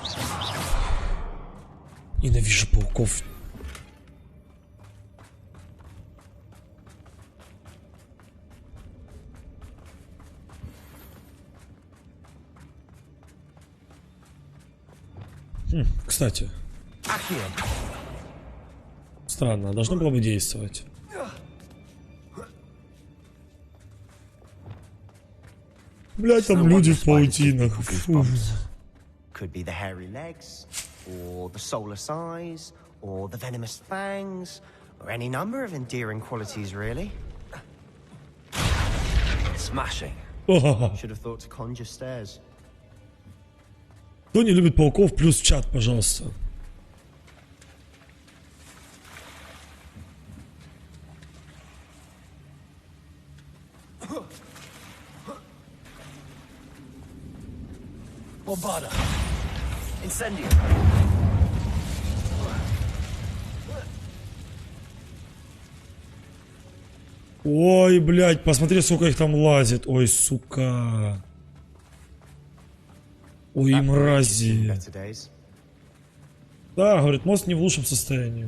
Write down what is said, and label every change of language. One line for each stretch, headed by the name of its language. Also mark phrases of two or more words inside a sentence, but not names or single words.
Russian: Ненавижу пауков. Кстати. Странно, должно было бы действовать. Блять, там люди в паутинах. Фу.
English: Could be the hairy legs, or the soulless eyes, or the venomous fangs, or any number of endearing qualities, really. Smashing. Should have thought to conjure stairs.
Russian: Кто не любит пауков, плюс в чат, пожалуйста. Bombarda. Incendio. Ой, блядь, посмотри, сколько их там лазит. Ой, сука. Ой, мрази. Да, говорит, мост не в лучшем состоянии.